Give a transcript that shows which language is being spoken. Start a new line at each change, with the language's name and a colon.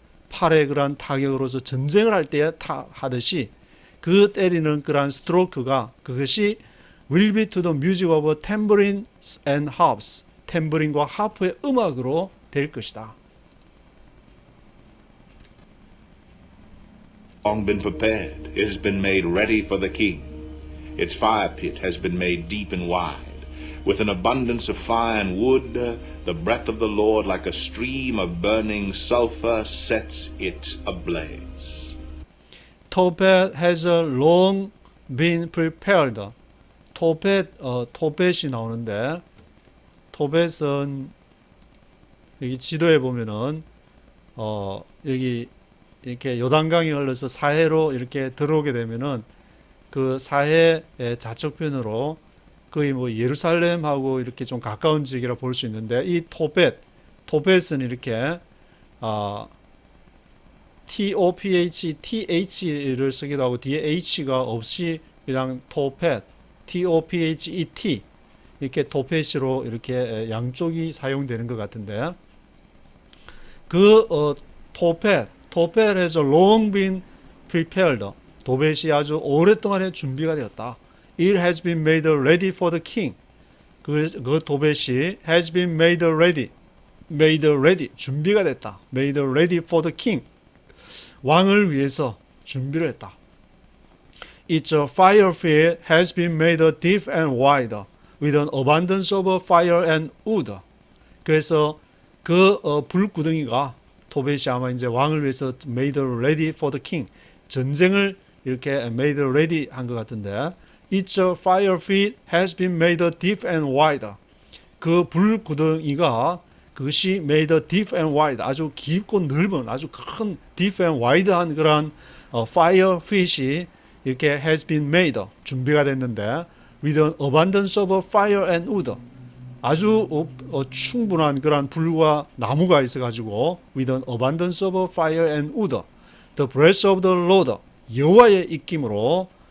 Korean: 팔의 그러한 타격으로서 전쟁을 할 때에 하듯이 그 때리는 그러한 스트로크가 그것이
English: will be to the music of tambourines and harps.
Korean: 탬버린과 하프의 음악으로 될 것이다.
English: Long been prepared, it has been made ready for the king. Its fire pit has been made deep and wide. With an abundance of fire and wood, the breath of the Lord like a stream of burning sulfur sets it ablaze. Tophet has long been prepared.
Korean: 토벳이 나오는데, 토벳은 여기 지도에 보면은 여기 이렇게 요단강이 흘러서 사해로 이렇게 들어오게 되면은 그 사해의 좌측편으로 거의 뭐 예루살렘하고 이렇게 좀 가까운 지역이라 볼 수 있는데, 이 토벳은 이렇게 TOPH, TH를 쓰기도 하고 뒤에 H가 없이 그냥 토펫, TOPHET 이렇게 토펫으로 이렇게 양쪽이 사용되는 것 같은데, 그 토펫
English: has long been prepared.
Korean: 도벳이 아주 오랫동안에 준비가 되었다.
English: It has been made ready for the king.
Korean: 그 도벳이
English: has been made ready,
Korean: 준비가 됐다.
English: made ready for the king.
Korean: 왕을 위해서 준비를 했다.
English: Its fire field has been made deep and wide with an abundance of fire and wood.
Korean: 그래서 그 불구덩이가 도벳이 아마 이제 왕을 위해서
English: made ready for the king.
Korean: 전쟁을 이렇게
English: made ready
Korean: 한 것 같은데,
English: Its fire field has been made deep and wide.
Korean: 그 불구덩이가 그것이
English: made deep and wide,
Korean: 아주 깊고 넓은 아주 큰 deep and wide한 그런 fire fit이 이렇게 has been made, 준비가 됐는데,
English: with an abundance of fire and wood,
Korean: 아주 충분한 그런 불과 나무가 있어가지고 with an abundance of fire and wood,
English: the breath of the Lord,
Korean: 여호와의 입김으로